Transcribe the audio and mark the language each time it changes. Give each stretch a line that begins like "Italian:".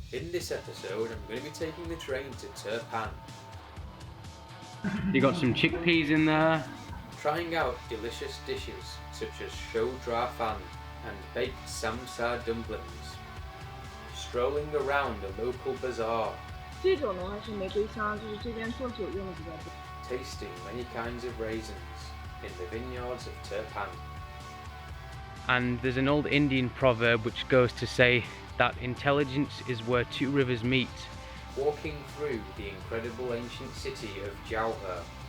English: This episode I'm going to be taking the train to Turpan. You got some chickpeas in there. Trying out delicious dishes such as Shouzhuafan and baked Samsa dumplings. Strolling around a local bazaar.
Chinese: 这种的话是玫瑰香，就是这边做酒用的比较多。
English: Tasting many kinds of raisins in the vineyards of Turpan. And there's an old Indian proverb which goes to say that intelligence is where two rivers meet. Walking through the incredible ancient city of Jiaohe.